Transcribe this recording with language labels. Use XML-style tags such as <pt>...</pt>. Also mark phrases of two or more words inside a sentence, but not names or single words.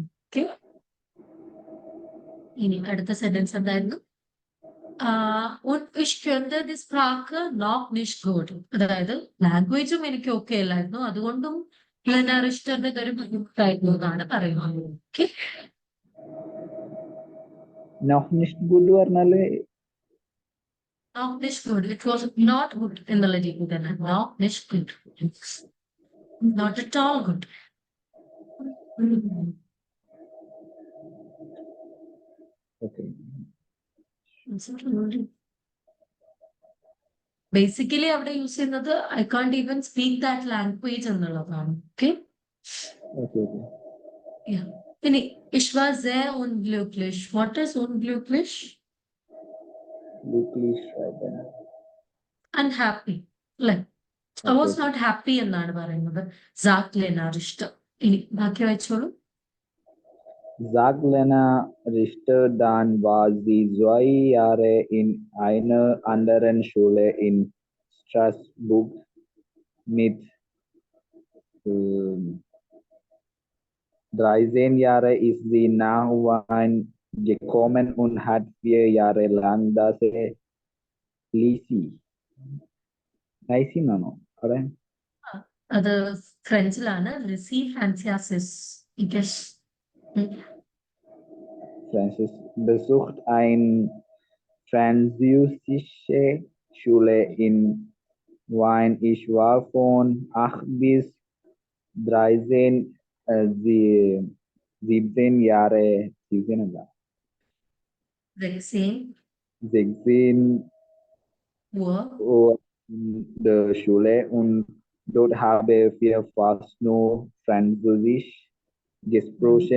<ml>ഓക്കെ, ഇനി അടുത്ത സെന്റൻസ് എന്തായിരുന്നു?</ml> <de>Und ich könnte die Sprache noch nicht gut.</de> <ml>അതായത് ലാംഗ്വേജും എനിക്ക് ഓക്കെ അല്ലായിരുന്നു, അതുകൊണ്ടും ലെന റിഷ്ടറിന്റെ ഇതൊരു ബുദ്ധിമുട്ടായിരുന്നു എന്നാണ് പറയുന്നത്. ഓക്കെ,</ml> <de>noch nicht good പറഞ്ഞാല്</de> <en>not nicht good. It was not good</en> <ml>എന്നുള്ള രീതി തന്നെ.</ml> <en>Not nicht good. Not at all good. okay. ബേസിക്കലി അവിടെ യൂസ് ചെയ്യുന്നത് I can't even speak that language എന്നുള്ളതാണ്.</en> <de>ഓക്കെ, ഇനി ich war sehr unglücklich.</de> <en>What is unglücklich? Unhappy. അല്ലെ? I was not happy</en> <ml>എന്നാണ് പറയുന്നത്.</ml> <de>sagt Lena Richter.</de> <ml>ഇനി ബാക്കി വായിച്ചോളൂ.</ml> <de>Sagt Lena Richter, dann war sie 2 Jahre in einer anderen Schule in Straßburg mit 13 Jahre ist sie nach Wien gekommen und hat 4 Jahre lang das Lycée</de> <ml>ആണോ അവിടെ? അത് ഫ്രഞ്ചിലാണ്. ലിസി ഫ്രാൻസിയാസിസ്.</ml> <de>Francis besucht eine französische Schule in Wien. Ich war von 8 bis 13, 17 Jahre, 16 Uhr in der Schule und dort habe wir fast nur Französisch gesprochen.</de>